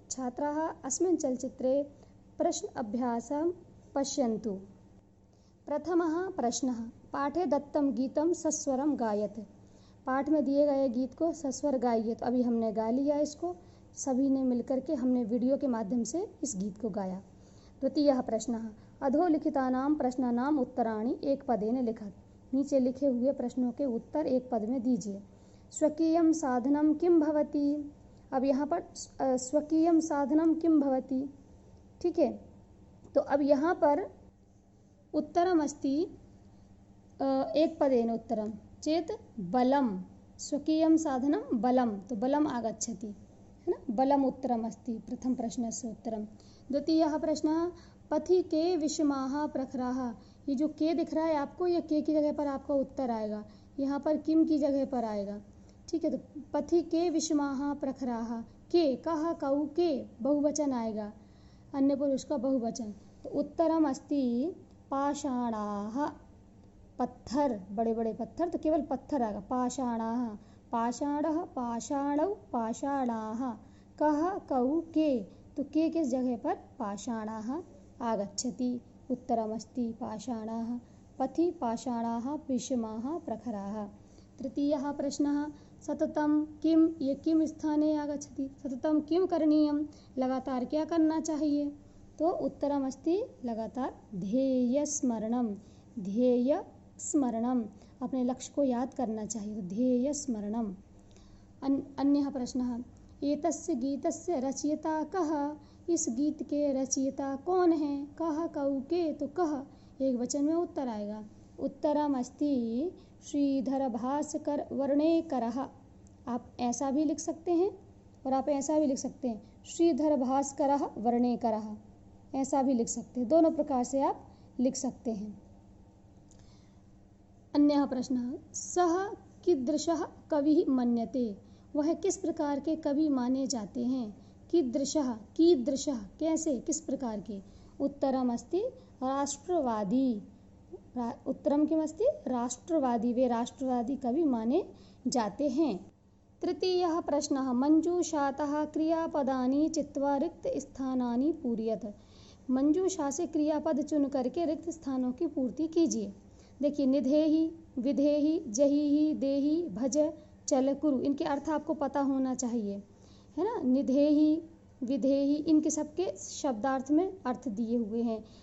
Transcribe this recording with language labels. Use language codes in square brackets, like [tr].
[sa] छात्राः अस्मिन् चलचित्रे प्रश्न अभ्यासं पश्यन्तु। प्रथमः प्रश्नः, पाठे दत्तं गीतं सस्वरं गायत। [hi] पाठ में दिए गए गीत को सस्वर गाइए। तो अभी हमने गा लिया इसको, सभी ने मिलकर के हमने वीडियो के माध्यम से इस गीत को गाया। [sa] द्वितीयः प्रश्नः, अधोलिखितानां प्रश्नानाम् उत्तराणि एकपदेन लिखत। [hi] नीचे लिखे हुए प्रश्नों के उत्तर एक पद में दीजिए। [sa] स्वकीयं साधनं किं भवति। [hi] अब यहाँ पर [sa] स्वकीयं साधनं किं भवति, [hi] ठीक है। तो अब यहाँ पर [sa] उत्तरम अस्ति एक पदेन उत्तरम चेत बलम। स्वकीयं साधनं बलम, तो बलम आगच्छति, [hi] है ना। [sa] बलम उत्तरम अस्ति प्रथम प्रश्नस्य उत्तरम। द्वितीयः प्रश्नः, पथि के विषमाः प्रखराः। [hi] ये जो के दिख रहा है आपको, ये के की जगह पर आपका उत्तर आएगा, यहाँ पर किम की जगह पर आएगा, ठीक है। तो [sa] पथि के विषमाः प्रखराः, [hi] के कहा कऊ के बहुवचन आएगा, अन्य पुरुष का बहुवचन। तो [sa] उत्तरम अस्ति पाषाणाः। [hi] पत्थर, बड़े बड़े पत्थर, तो केवल पत्थर आएगा। [sa] पाषाणाः, पाषाणः, पाषाणौ, पाषाणाः। [hi] कह कऊ के, तो के किस जगह पर, [sa] पाषाणाः आगच्छति। उत्तरमस्ति पाषाणाः। पथि पाषाणाः विषमाः प्रखराः। तृतीयः प्रश्नः, सततं किम, ये किम स्थाने आगच्छति। सततं किम करणीयम, [hi] लगातार क्या करना चाहिए। [sa] तो उत्तरम अस्ति लगातार ध्येय स्मरणम। [hi] ध्येय स्मरणम, अपने लक्ष्य को याद करना चाहिए, तो ध्येय स्मरणम। [sa] अन्यः प्रश्नः, एतस्य गीतस्य रचयिता कः। [hi] इस गीत के रचयिता कौन है। कह कऊ के, तो कह एक वचन में उत्तर आएगा। [sa] उत्तरम अस्ति श्रीधर भास्कर वर्णेकरः। [hi] आप ऐसा भी लिख सकते हैं और आप ऐसा भी लिख सकते हैं, श्रीधर भास्करः वर्णेकरः, ऐसा भी लिख सकते हैं। दोनों प्रकार से आप लिख सकते हैं। [sa] अन्यः प्रश्नः, सः कीदृशः कविः मन्यते। [hi] वह किस प्रकार के कवि माने जाते हैं। कीदृशः, कीदृशः कैसे, किस प्रकार के। [sa] उत्तरम अस्ति राष्ट्रवादी। उत्तरम किमस्ति, [hi] राष्ट्रवादी, वे राष्ट्रवादी कवि माने जाते हैं। [sa] तृतीयः प्रश्नः, मंजूषातः क्रियापदानि चित्वा रिक्त स्थानानि पूरयत। [hi] मंजूषा से क्रियापद चुन करके रिक्त स्थानों की पूर्ति कीजिए। देखिए, निधेहि, विधेहि, जहिहि, देहि, भज, चल, कुरु, इनके अर्थ आपको पता होना चाहिए, है ना। निधेहि, विधेहि, इनके सबके शब्दार्थ में अर्थ दिए हुए हैं।